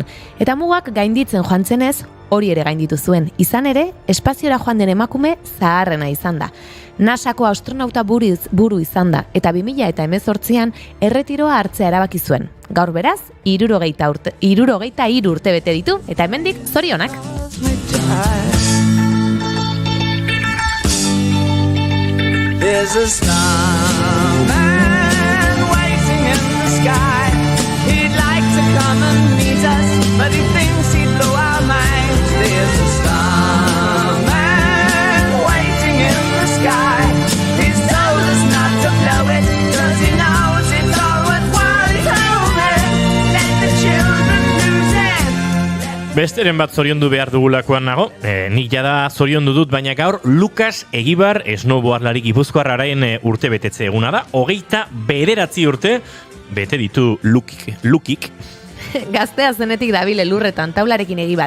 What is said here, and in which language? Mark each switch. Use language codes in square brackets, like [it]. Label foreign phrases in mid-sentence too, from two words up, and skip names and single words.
[eu] Eta mugak gainditzen joan zenez, hori ere gainditu zuen. Izan ere, espaziora joan den emakume zaharrena izan da. NASAko astronauta buru izan da, eta 2018an erretiroa hartzea erabaki zuen. Gaur beraz, 63 urte bete ditu, eta hemendik zorionak. [en] There's a starman waiting in the sky. He'd like to come and meet us, but he thinks he'd blow our minds. There's a starman waiting in the sky. He's told us not to blow it, 'cause he knows it's all worthwhile. He told me, let the children lose it. [eu] Besteren bat zoriondu behar dugulakoan nago, nik jada zoriondu dut, baina gaur Lukas Egibar snowboardlari gipuzkoarraren urte betetze eguna da, 29 urte bete ditu Lukik. Gaztea zenetik dabile lurretan taularekin Egibar.